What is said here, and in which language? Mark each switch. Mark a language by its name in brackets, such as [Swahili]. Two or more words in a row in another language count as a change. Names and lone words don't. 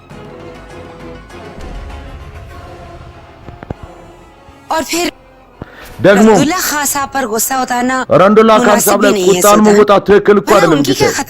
[Hindi] और फिर [Amharic] ደግሞ [Hindi] रंदुल्ला खान साहब पर गुस्सा उतारना [Amharic] ረንዱላ ካን [Hindi] मुनासिब [Amharic] ሳብ [Hindi] भी [Amharic] ላይ [Hindi] नहीं है [Amharic] ቁጣን [Hindi] सुल्तान। [Amharic] መውጣት ትክክል እኮ [Hindi] भला [Amharic] አይደለም [Hindi] उनकी [Amharic] ጊዜ [Hindi] क्या खता?